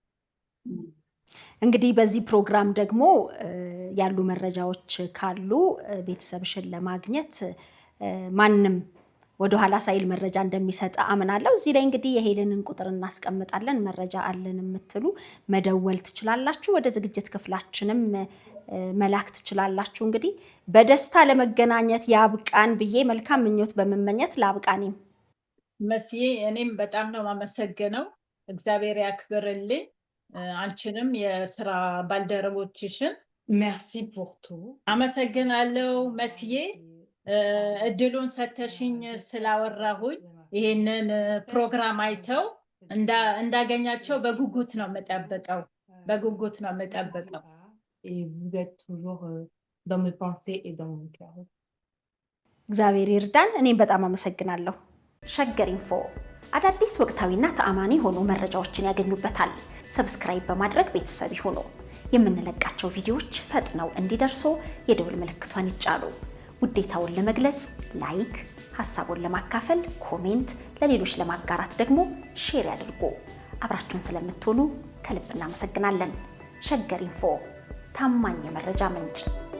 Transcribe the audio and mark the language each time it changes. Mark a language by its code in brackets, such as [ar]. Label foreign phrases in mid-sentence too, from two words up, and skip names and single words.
[am] እንግዲህ በዚህ ፕሮግራም ደግሞ ያሉ መረጃዎች ካሉ ቤተሰብሽን ለማግኘት ማንም ወደ ኋላ ሳይል መረጃ እንደሚሰጥ አምናለሁ። እዚህ ላይ እንግዲህ የሄለንን ቁጥር እናስቀምጣለን። መረጃ አለን የምትሉ መደወል ትችላላችሁ። ወደ ዝግጅት ክፍላችንም መላክ ትችላላችሁ። እንግዲህ በደስታ ለመገናኘት ያብቃን ብዬ መልካም ምኞት በመመኘት ላብቃኔም መስዬ እኔም በጣም ነው የማመሰግነው። እግዚአብሔር ያክብርልኝ አንቺንም የስራ ባልደረቦችሽን። [fr] Merci pour tout. [am] አመሰግናለሁ መስዬ እድሉን ሰተሽኝ ስላወራሁኝ። ይሄንን ፕሮግራም አይተው እንዳገኛቸው በጉጉት ነው የምጠብቀው። [fr] Et vous êtes toujours dans mes pensées et dans mon cœur. [am] እግዚአብሔር ይርዳን። እኔም በጣም አመሰግናለሁ። ሸገር ኢንፎ አዳዲስ ወቅታዊና ተአማኒ ሆኖ መረጃዎችን ያገኙበታል። ሰብስክራይብ በማድረግ ቤተሰብ ይሁኑ። የምንለቃቸው ቪዲዮዎች ፈጥነው እንዲደርሱ የደውል ምልክቷን ይጫኑ። ውዴታውን ለመግለጽ ላይክ፣ ሐሳቡን ለማካፈል ኮሜንት፣ ለሌሎች ለማጋራት ደግሞ ሼር ያድርጉ። አብራችሁን ስለምትሆኑ ከልብ እናመሰግናለን። ሸገር ኢንፎ ታማኝ የመረጃ ምንጭ